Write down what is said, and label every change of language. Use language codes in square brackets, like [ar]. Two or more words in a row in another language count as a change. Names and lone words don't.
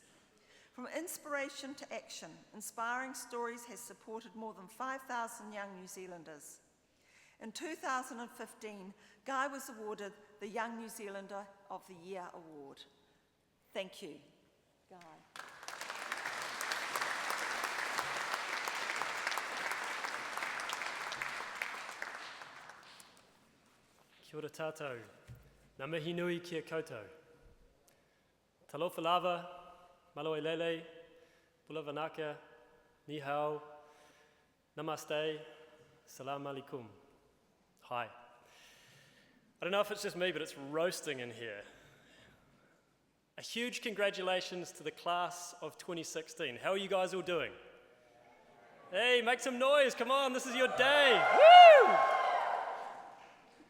[en] From inspiration to action, Inspiring Stories has supported more than 5,000 young New Zealanders. In 2015, Guy was awarded the Young New Zealander of the Year award. Thank you, Guy. [mi] Kia ora tātou. Ngā mihi nui kia koutou. [sm] Talofa lava, [to] malo e lele, [fj] pula vanaka, [zh] 你好, [ar] namaste, سلام عليكم. [en] Hi. I don't know if it's just me, but it's roasting in here. A huge congratulations to the class of 2016. How are you guys all doing? Hey, make some noise, come on, this is your day.